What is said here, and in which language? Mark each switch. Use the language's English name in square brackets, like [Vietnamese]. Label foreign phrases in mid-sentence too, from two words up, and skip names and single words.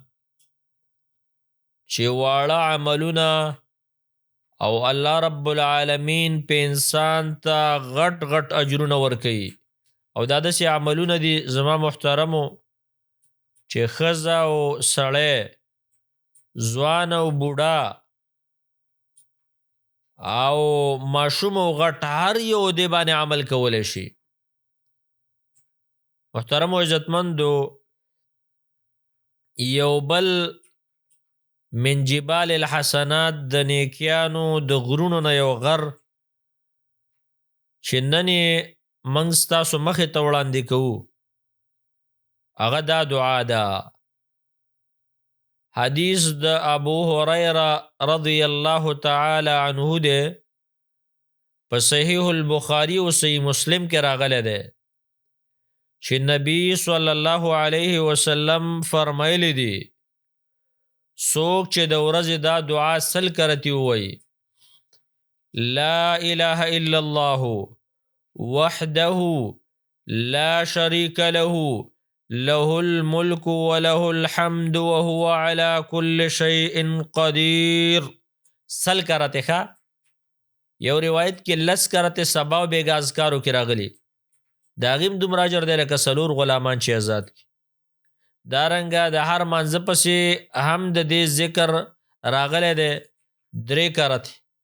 [Pashto] چې واړه عملونه او [Arabic] الله رب العالمین [Pashto] په انسان ته غټ غټ اجرونه ورکوي او دا داسې عملونه دي زما محترمو چې ښځه او سړی ځوان او بوډا او ماشوم او غټ هر یو دې باندې عمل کولی شي. محترم و عزتمندو، یو بل [Arabic] من جبال الحسنات [Pashto] د نیکیانو د غرونو نه یو غر چې نن یې موږ ستاسو مخې ته وړاندې کوو هغه دا دعا ده. حدیث د ابو هریره [Arabic] رضی الله تعالی عنه [Pashto] ده، په صحیح البخاری او صحیح مسلم کې راغلی ده چې نبی [Arabic] صلی الله علیه وسلم [Pashto] فرمایلی دي څوک چې د ورځې دا دعا سل کرتی ووایي [Arabic] لا اله الا الله وحده لا شریک له له الملك وله الحمد وهو على كل شيء قدير. [Pashto] سل کرته ښه، یو روایت کې لس کرته سبا و بیګا اذکارو کې راغلی د هغې دومره اجر دی لکه څلور غلامان چې آزاد کړي. دارنګه د هر مانځه پسې هم د دې ذکر راغلی دی 3 کرته.